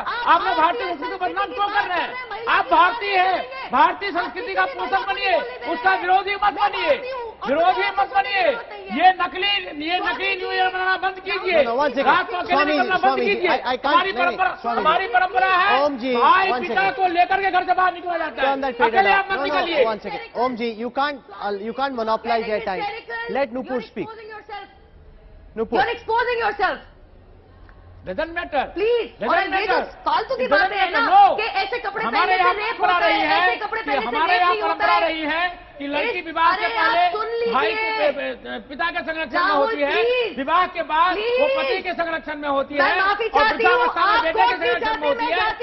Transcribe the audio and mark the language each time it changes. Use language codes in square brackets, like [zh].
[hi] आप लोग भारतीय संस्कृति को बदनाम क्यों कर रहे हैं? आप भारतीय हैं, भारतीय संस्कृति का पोषक बनिए, उसका विरोधी मत बनिए, विरोधी मत बनिए। ये नकली न्यू ईयर मनाना बंद कीजिए, रात को अकेले निकलना बंद कीजिए। हमारी परंपरा है भाई पिता को लेकर के घर से बाहर निकला जाता है, अकेले आप मत निकलिए। [en] One second, Om ji, you can't monopolize their time. Let Nupur speak. Nupur, you're exposing yourself. Doesn't matter. Please. [hi] और ये जो फालतू की बातें है ना कि ऐसे कपड़े पहनने से रेप होता है, ऐसे कपड़े पहनने से हमारे यहाँ रेप नहीं होता परंपरा है। रही है कि लड़की विवाह से पहले भाई को पिता के संरक्षण में होती है, विवाह के बाद वो पति के संरक्षण में होती है, और वृद्धावस्था में बेटे के संरक्षण में होती है।